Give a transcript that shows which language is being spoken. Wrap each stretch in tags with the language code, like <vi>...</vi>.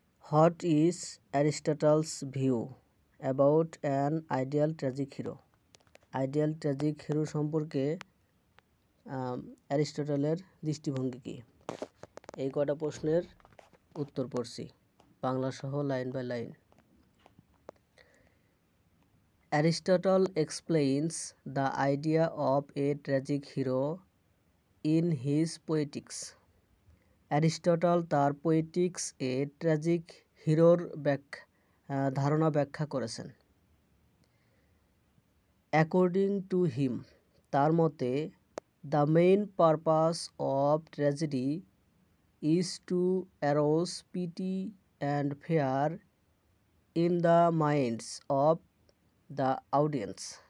<en>What is Aristotle's view about an ideal tragic hero?</en> <bn>Ideal tragic hero সম্পর্কে অ্যারিস্টটলের দৃষ্টিভঙ্গি কী? এই কটা প্রশ্নের উত্তর পড়ছি বাংলা সহ line by line.</bn> <en>Aristotle explains the idea of a tragic hero in his Poetics.</en> <bn>Aristotle তার পোয়েটিক্স এ ট্র্যাজিক হিরোর ধারণা ব্যাখ্যা করেছেন।</bn> <en>according to him,</en> <bn>তার মতে,</bn> <en>The main purpose of tragedy is to arouse pity and fear in the minds of the audience.</en>